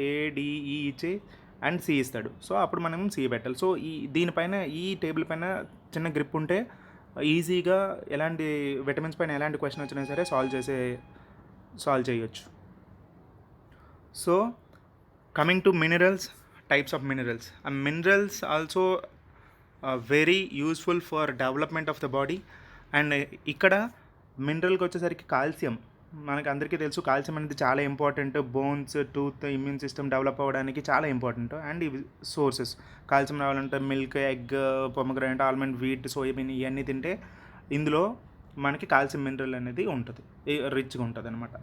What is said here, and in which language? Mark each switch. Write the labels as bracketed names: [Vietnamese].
[Telugu] ADE ఇచ్చి and C ఇస్తాడు. So అప్పుడు మనం సి పెట్టాలి. సో దీనిపైన, ఈ టేబుల్ పైన చిన్న గ్రిప్ ఉంటే ఈజీగా ఎలాంటి విటమిన్స్ పైన ఎలాంటి క్వశ్చన్ వచ్చినా సరే సాల్వ్ చేయొచ్చు. So [English] Coming to minerals, types of minerals. Minerals also very useful for development of the body. [Telugu] And ఇక్కడ మినరల్కి వచ్చేసరికి కాల్షియం, మనకు అందరికీ తెలుసు కాల్షియం అనేది చాలా important, bones, tooth, immune system develop అవ్వడానికి చాలా ఇంపార్టెంట్. అండ్ ఇవి సోర్సెస్. కాల్షియం రావాలంటే milk, egg, pomegranate, almond, wheat, soybean ఇవన్నీ తింటే ఇందులో మనకి కాల్షియం మినరల్ అనేది ఉంటుంది, రిచ్గా ఉంటుంది అనమాట.